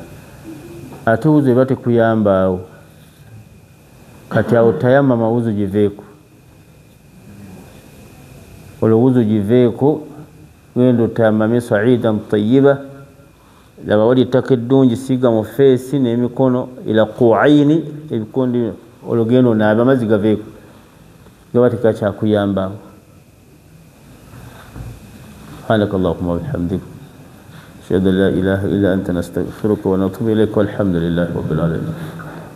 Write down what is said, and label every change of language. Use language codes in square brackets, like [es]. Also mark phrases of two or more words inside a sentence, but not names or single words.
[lg] Ate wuzo eba tekuyambaawo kati awo tayamama wuzo giveeko olwo wuzo giveeko genda otayamame [ar] صعيدا طيبا [lg] laba wali ettaka eddungi siiga mu feesi n'emikono [ar] إلى الكعبين [lg] ebikondi olwo genda onaabe amazzi gaveeko gaba tekakyakuyambaawo. [ar] سبحانك اللهم وبحمدك أشهد أن لا إله إلا أنت نستغفرك ونتوب إليك والحمد لله رب العالمين.